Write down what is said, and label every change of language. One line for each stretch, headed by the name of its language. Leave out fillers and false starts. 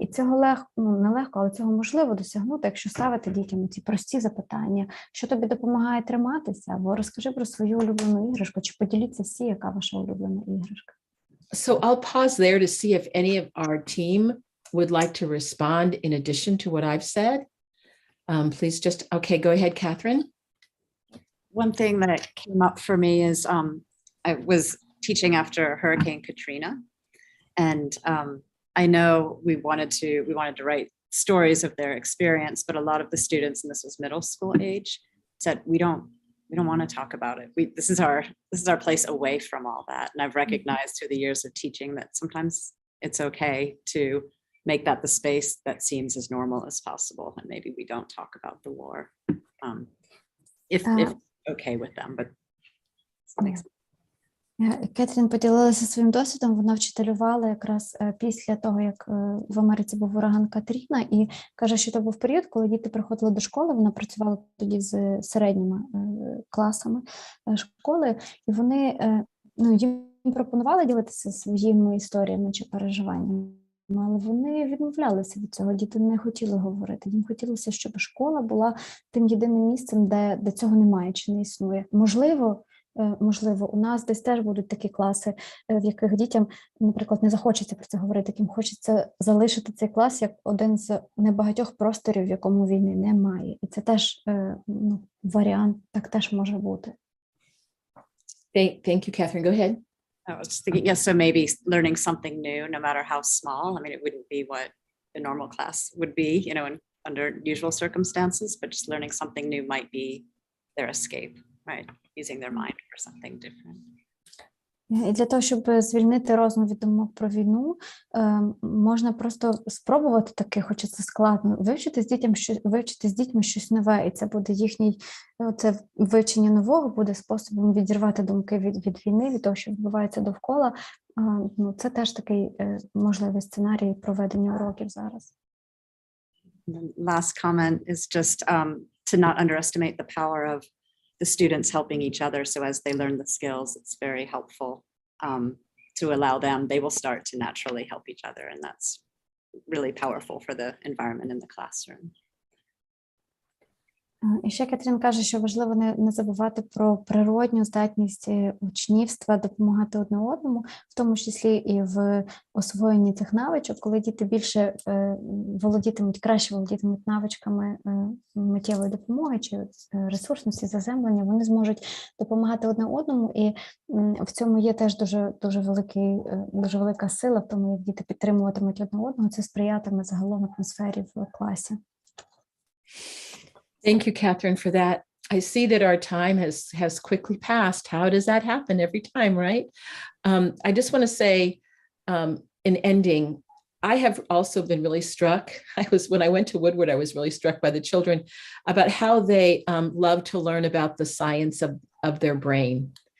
Ukrainian: І цього нелегко, але цього можливо досягнути, якщо ставити дітям ці прості запитання, що тобі допомагає триматися, або розкажи про свою улюблену іграшку, чи поділіться всі, яка ваша улюблена іграшка.
English: So I'll pause there to see if any of our team would like to respond in addition to what I've said. Please just, okay, go ahead, Catherine. One thing that came up for me is I was teaching after Hurricane Katrina, and I know we wanted to write stories of their experience, but a lot of the students, and this was middle school age, said we don't want to talk about it. This is our place away from all that. And I've recognized through the years of teaching that sometimes it's okay to make that the space that seems as normal as possible, and maybe we don't talk about the war if okay with them, but it makes sense.
Ukrainian: Кетрін поділилася своїм досвідом, вона вчителювала якраз після того, як в Америці був ураган Катріна, і каже, що це був період, коли діти приходили до школи, вона працювала тоді з середніми класами школи, і вони, їм пропонували ділитися своїми історіями чи переживаннями, але вони відмовлялися від цього, діти не хотіли говорити, їм хотілося, щоб школа була тим єдиним місцем, де цього немає чи не існує. Можливо, у нас десь теж будуть такі класи, в яких дітям, наприклад, не захочеться про це говорити, яким хочеться залишити цей клас як один з небагатьох просторів, в якому війни немає. І це теж варіант, так теж може бути.
English: Thank you, Catherine. Go ahead. I was just thinking, so maybe learning something new, no matter how small. I mean, it wouldn't be what a normal class would be, under usual circumstances, but just learning something new might be their escape, right? Using their mind for something different.
Ukrainian: І для того, щоб звільнити розум від думок про війну, можна просто спробувати таке, хоча це складно, вивчити з дітьми щось нове, і це буде це вивчення нового буде способом відірвати думки від війни, від того, що відбувається довкола. Це теж такий можливий сценарій проведення уроків зараз.
English: Last comment is just to not underestimate the power of the students helping each other. So as they learn the skills, it's very helpful to allow them, they will start to naturally help each other. And that's really powerful for the environment in the classroom.
Ukrainian: І ще Кетрін каже, що важливо не забувати про природню здатність учнівства допомагати одне одному, в тому числі і в освоєнні цих навичок, коли діти більше краще володітимуть навичками миттєвої допомоги чи ресурсності, заземлення, вони зможуть допомагати одне одному, і в цьому є теж дуже велика сила в тому, як діти підтримуватимуть одне одного, це сприятиме загалом атмосфері в класі.
English: Thank you, Catherine, for that. I see that our time has quickly passed. How does that happen every time, right? I just want to say, in ending, I have also been really struck. When I went to Woodward, I was really struck by the children about how they love to learn about the science of their brain.